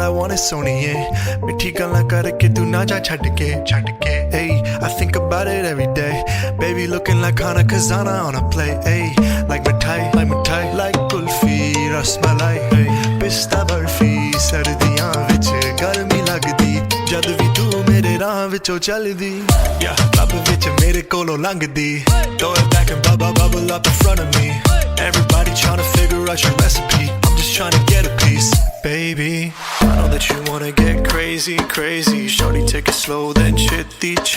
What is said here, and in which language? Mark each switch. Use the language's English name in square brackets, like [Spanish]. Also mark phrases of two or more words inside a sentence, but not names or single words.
[Punjabi] ਜਾਨੇ ਸੋਹਣੀਏ ਮਿੱਠੀ ਗੱਲਾਂ ਕਰਕੇ ਤੂੰ ਨਾ ਜਾ ਛੱਡ ਕੇ [English] hey I think about it every day baby looking like Hana Kazana on a plate hey like mithai like [Punjabi] ਕੁਲਫ਼ੀ ਰਸਮਲਾਈ [English] hey [Punjabi] ਪਿਸਤਾ ਬਰਫ਼ੀ ਸਰਦੀਆਂ ਵਿੱਚ ਗਰਮੀ ਲੱਗਦੀ ਜਦ ਵੀ ਤੂੰ ਮੇਰੇ ਰਾਹ ਵਿੱਚੋਂ ਚੱਲਦੀ [English] yeah love [Punjabi] ਵਿੱਚ ਮੇਰੇ ਕੋਲੋਂ ਲੰਘਦੀ [English] throw it back and bubble up in front of me everybody trying to figure out your recipe I'm just trying to get a piece baby I know that you wanna get crazy shorty take it slow then chitty